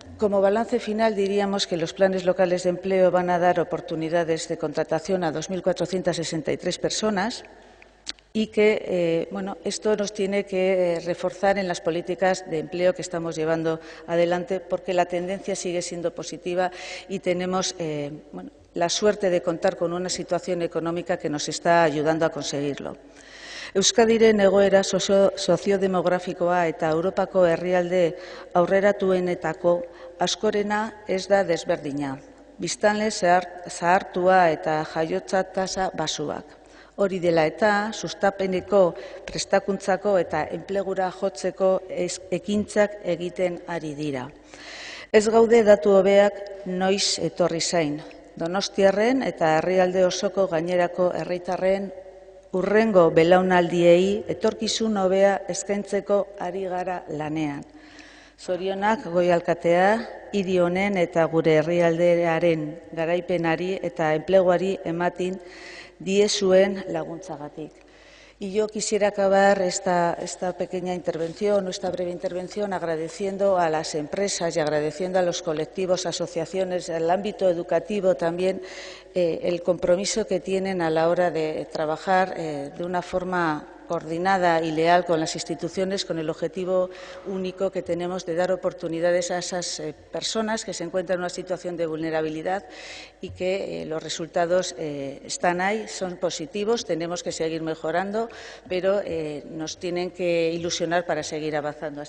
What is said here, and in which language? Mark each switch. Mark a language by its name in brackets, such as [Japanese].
[Spanish] Como balance final, diríamos que los planes locales de empleo van a dar oportunidades de contratación a 2.463 personas y que esto nos tiene que reforzar en las políticas de empleo que estamos llevando adelante, porque la tendencia sigue siendo positiva y tenemos la suerte de contar con una situación económica que nos está ayudando a conseguirlo. [Basque] Euskadiren egoera soziodemografikoa eta Europako herrialde aurreratuenetako askorena ez da desberdina. Biztanle zahartua eta jaiotza tasa basuak. Hori dela eta, sustapeneko prestakuntzako eta enplegura jotzeko ekintzak egiten ari dira. Ez gaude datu hobeak noiz etorri zain. Donostiarren eta herrialde osoko gainerako herritarren hurrengo belaunaldiei etorkizun hobea eskaintzeko ari gara lanean. Zorionak Goi alkatea, hiri honen eta gure herrialdearen garaipenari eta enpleguari ematen diezuen laguntzagatik. [Spanish] Y yo quisiera acabar esta pequeña intervención, esta breve intervención, agradeciendo a las empresas y agradeciendo a los colectivos, asociaciones, al ámbito educativo también, el compromiso que tienen a la hora de trabajar de una forma coordinada y leal con las instituciones, con el objetivo único que tenemos de dar oportunidades a esas personas que se encuentran en una situación de vulnerabilidad y que los resultados están ahí, son positivos, tenemos que seguir mejorando, pero nos tienen que ilusionar para seguir avanzando.